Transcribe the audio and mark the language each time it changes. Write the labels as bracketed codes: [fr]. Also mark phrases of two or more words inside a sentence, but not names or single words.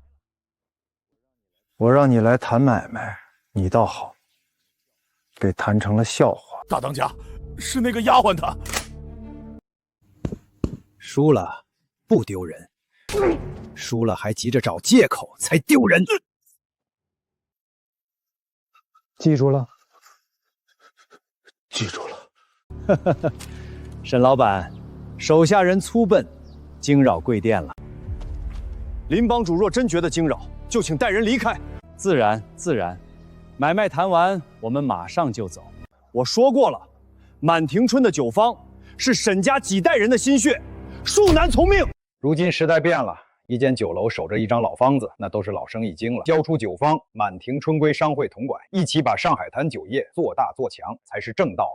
[zh] 我讓你来谈買賣，你倒好，被谈成了笑話。大当家，是那個丫鬟她。輸了不丟人，輸了還急着找借口才丟人。記住了，記住了。沈老板，手下人粗笨，驚擾貴店了。林幫主若真覺得驚擾，就請帶人離開。自然，自然。買賣談完，我們馬上就走。我說過了，滿庭春的酒坊是沈家几代人的心血，恕难从命。如今时代变了，一间酒楼守着一张老方子，那都是老生意经了。交出酒坊，满庭春归商会统管，一起把上海滩酒业做大做强，才是正道啊！